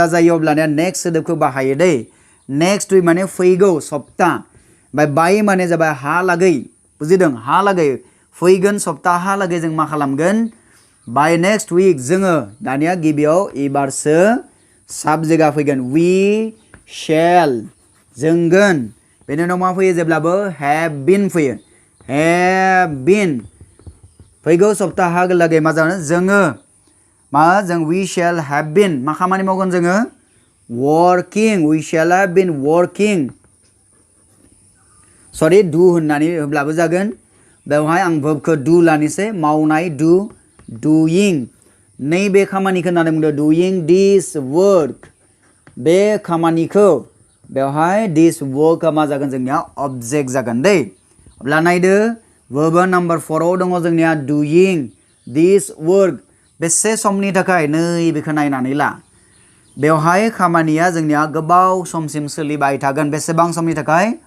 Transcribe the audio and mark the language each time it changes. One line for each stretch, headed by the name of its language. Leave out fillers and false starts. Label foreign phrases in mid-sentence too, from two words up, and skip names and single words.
Bodo: जायो अब्लानिया नेक्स्ट सोदोबखौ बाहायो दै
English: next week
Bodo: माने फैगौ सप्ता ओमफ्राय बाय माने जाबाय हालागै बुजिदों हालागै फैगोन सप्ताहालागै जों मा खालामगोन
English: by next week
Bodo: जोङो दानिया गिबियाव एबारसो साबजेक्टआ फैगोन
English: we shall
Bodo: जोंगोन बेनि उनाव मा फैयो जेब्लाबो
English: have been
Bodo: फैयो
English: have been
Bodo: फैगौ सप्ताहालागै मा जागोन जोङो मा जों
English: we shall have been
Bodo: मा खामानि मावगोन जोङो
English: working we shall have been working sorry do
Bodo: होननानै होब्लाबो जागोन बेवहाय आं verbखौ डु लानोसै मावनाय
English: do doing
Bodo: नैबे खामानिखौ होननानै बुंदों
English: doing this work
Bodo: बे खामानिखौ बेवहाय
English: this work
Bodo: मा जागोन जोंनिया अबजेक्ट जागोन दै अब्ला नायदो वर्बा नाम्बार 4आव दङ जोंनिया
English: doing this work
Bodo: बेसे समनि थाखाय नैबेखौ नायनानै ला बेवहाय खामानिया जोंनिया गोबाव समसिम सोलिबाय थागोन बेसेबां समनि थाखाय